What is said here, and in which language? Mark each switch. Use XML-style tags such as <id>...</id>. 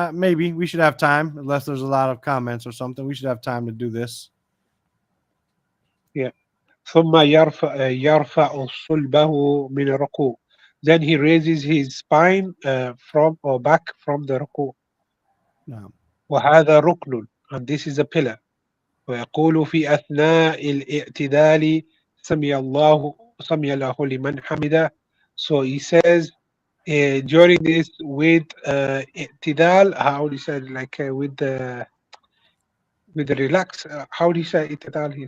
<en>Maybe we should have time, unless there's a lot of comments or something. We should have time to do this. Yeah.</en> <ar>ثم يرفع صلبه من الركوع.</ar> <en>Then he raises his spine from or back from the ركوع. No.</en> <ar>وهذا ركن,</ar> <en>and this is a pillar.</en> <ar>ويقول في أثناء الاعتدال سمي الله لمن حمده.</ar> <en>So he says during this with اعتدال, how do you say, like with the relax, how do you say اعتدال here?</en>